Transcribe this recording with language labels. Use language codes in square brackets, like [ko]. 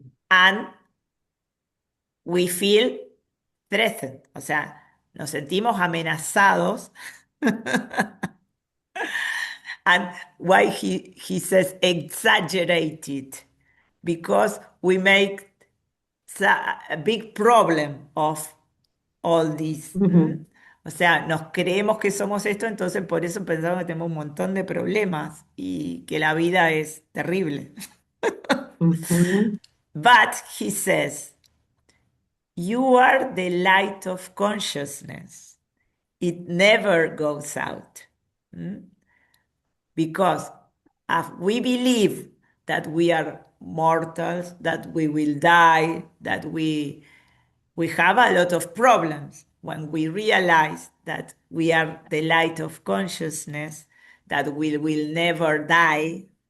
[en] And we feel threatened, [es] o sea, nos sentimos amenazados. [en] And why he says exaggerated? Because we make a big problem of all this. [es] O sea, nos creemos que somos esto, entonces por eso pensamos que tenemos un montón de problemas y que la vida es terrible. [en] But he says, you are the light of consciousness. It never goes out. Because if we believe that we are mortals, that we will die, that we have a lot of problems when we realize that we are the light of consciousness, that we will never die.